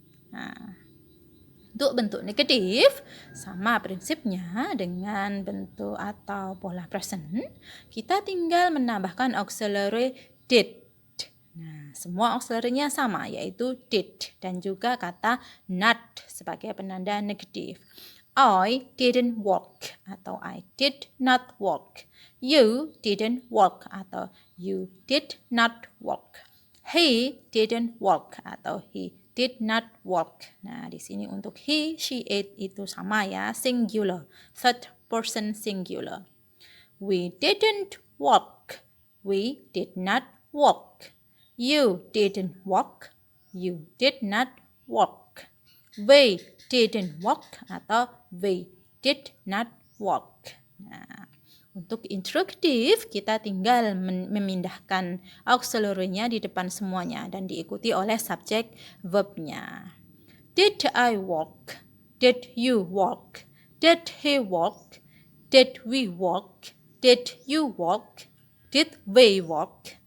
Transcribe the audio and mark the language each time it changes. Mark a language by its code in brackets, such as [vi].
[id] Nah, untuk bentuk negatif sama prinsipnya dengan bentuk atau pola present, kita tinggal menambahkan auxiliary did. Nah, semua auxiliary-nya sama yaitu did dan juga kata not sebagai penanda negatif. [en] I didn't walk atau I did not walk. You didn't walk atau you did not walk. He didn't walk atau he did not walk. [id] Nah, di sini untuk he, she, it itu sama ya, singular, [en] third person singular. We didn't walk. We did not walk. You didn't walk. You did not walk. They didn't walk atau they did not walk. [id] Nah, untuk interrogative kita tinggal memindahkan auxiliary-nya di depan semuanya dan diikuti oleh subjek verbnya. [en] Did I walk? Did you walk? Did he walk? Did we walk? Did you walk? Did they walk?